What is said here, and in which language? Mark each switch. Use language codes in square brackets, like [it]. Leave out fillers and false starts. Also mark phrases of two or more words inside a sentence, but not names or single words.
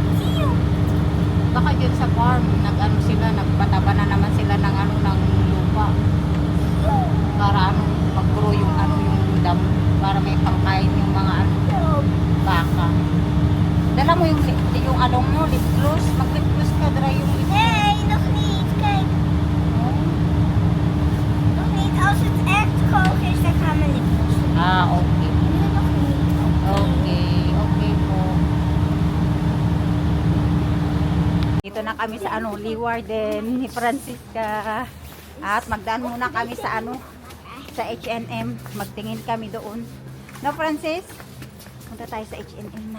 [tl] Baka dyan sa farm, nagpataba na naman sila ng ng lupa. Para mag-grow yung yung dam. Para may pangkain yung mga baka. Dala mo yung mo, lip gloss. Mag-lip gloss ka, dry yung lip gloss. [nl] Nee, nog niet. Kijk. Nog niet. Als het echt droog is, dan gaan we lipgloss doen. Okay. Nu nog niet. [tl] Okay po. Dito na kami sa Leeuwarden ni Francisca. At magdaan muna kami sa sa H&M. Magtingin kami doon. No, Francis? Punta tayo sa H&M na.